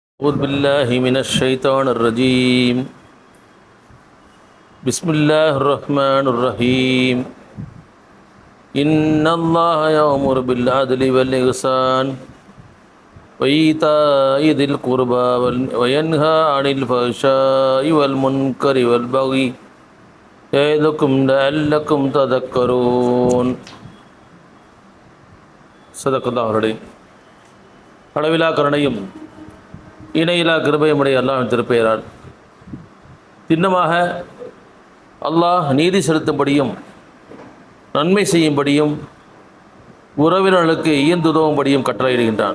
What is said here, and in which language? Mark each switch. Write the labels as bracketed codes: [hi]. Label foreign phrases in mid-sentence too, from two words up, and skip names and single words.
[ar] أعوذ بالله من الشيطان الرجيم بسم الله الرحمن الرحيم إن الله يأمر بالعدل والإحسان وإيتاء ذي القربى وينهى عن الفحشاء والمنكر والبغي يعظكم لعلكم تذكرون صدق الله العظيم. [ta] அளவிலா கருணையும் இணையிலா கிருபையுமுடைய அல்லாஹ்வின் திருப்பெயரால் திண்ணமாக அல்லாஹ் நீதி செலுத்தும்படியும் நன்மை செய்யும்படியும் உறவினர்களுக்கு ஈயந்துதவும்படியும் கட்டளையிடுகின்றான்.